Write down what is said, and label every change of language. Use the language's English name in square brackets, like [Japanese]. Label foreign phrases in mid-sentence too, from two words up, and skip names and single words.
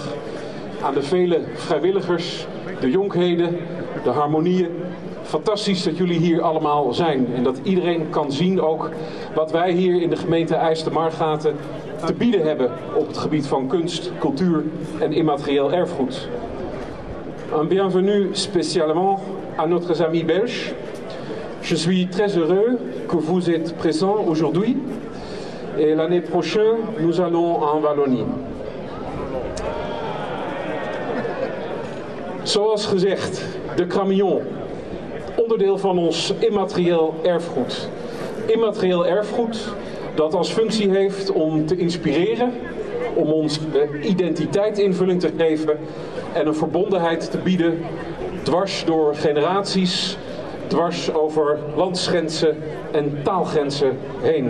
[Dutch] Aan de vele vrijwilligers, de jonkheden, de harmonieën. Fantastisch dat jullie hier allemaal zijn en dat iedereen kan zien ook wat wij hier in de gemeente IJsselmeergoten te bieden hebben op het gebied van kunst, cultuur en immaterieel erfgoed. [French] Un bienvenue spécialement à notre ami belge. Je suis très heureux que vous êtes présents aujourd'hui et l'année prochaine nous allons en Wallonie. [Dutch] Zoals gezegd, de Cramagnon, onderdeel van ons immaterieel erfgoed. Immaterieel erfgoed dat als functie heeft om te inspireren, om ons identiteit invulling te geven en een verbondenheid te bieden dwars door generaties, dwars over landsgrenzen en taalgrenzen heen.